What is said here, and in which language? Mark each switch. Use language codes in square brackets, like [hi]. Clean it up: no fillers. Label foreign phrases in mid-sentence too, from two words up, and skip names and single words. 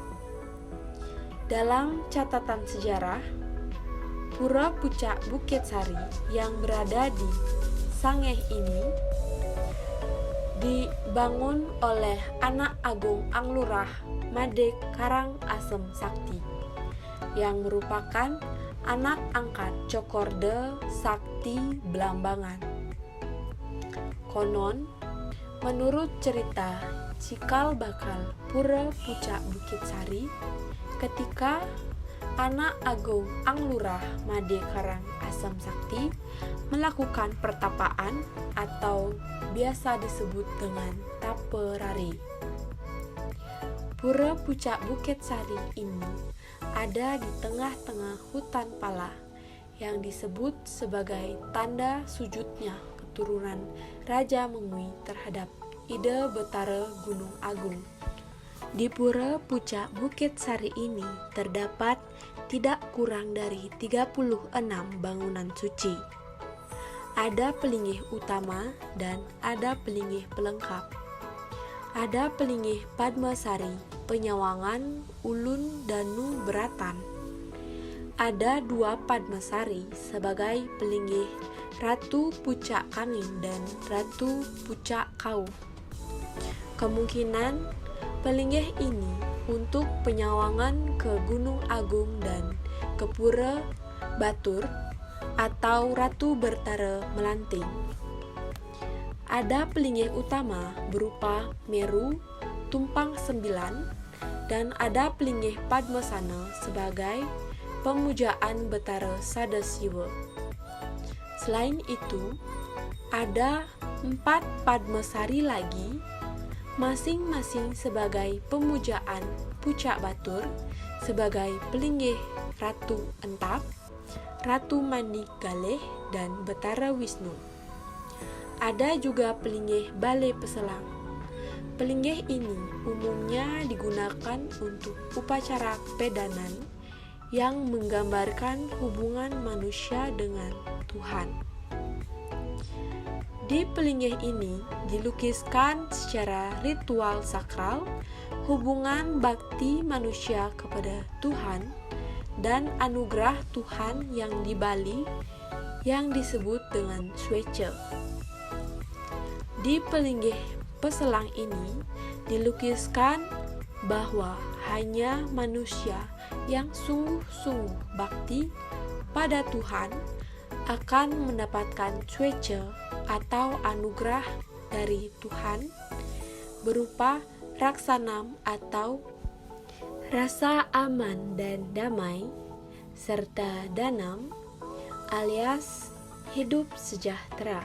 [id] Dalam catatan sejarah, Pura Pucak Bukit Sari yang berada di Sangih ini dibangun oleh anak agung Anglurah Made Karang Asem Sakti yang merupakan anak angkat Cokorde Sakti Belambangan. Konon, menurut cerita cikal bakal Pura Pucak Bukit Sari, ketika anak agung Anglurah Made Karang Asem Sakti melakukan pertapaan atau biasa disebut dengan taperari. Pura Pucak Bukit Sari ini ada di tengah-tengah hutan pala yang disebut sebagai tanda sujudnya keturunan Raja Mengui terhadap Ide Betara Gunung Agung. Di Pura Pucak Bukit Sari ini terdapat tidak kurang dari 36 bangunan suci. Ada pelinggih utama dan ada pelinggih pelengkap. Ada pelinggih Padmasari, Penyawangan, Ulun, Danu, Beratan. Ada 2 Padmasari sebagai pelinggih Ratu Pucak Kangin dan Ratu Pucak Kau. Kemungkinan pelinggih ini untuk penyawangan ke Gunung Agung dan ke Pura Batur atau Ratu Bertara Melanting. Ada pelinggih utama berupa Meru, Tumpang 9, dan ada pelinggih Padmasana sebagai pemujaan Betara Sadasiwa. Selain itu, ada 4 Padmasari lagi, masing-masing sebagai pemujaan Pucak Batur sebagai pelinggih Ratu Entap, Ratu Mandi Galeh, dan Betara Wisnu. Ada juga pelinggih Balai Peselang. Pelinggih ini umumnya digunakan untuk upacara pedanan yang menggambarkan hubungan manusia dengan Tuhan. Di pelinggih ini dilukiskan secara ritual sakral hubungan bakti manusia kepada Tuhan dan anugerah Tuhan yang di Bali yang disebut dengan Swece. Di pelinggih peselang ini dilukiskan bahwa hanya manusia yang sungguh-sungguh bakti pada Tuhan akan mendapatkan Swece atau anugerah dari Tuhan berupa raksanam atau rasa aman dan damai, serta danam alias hidup sejahtera.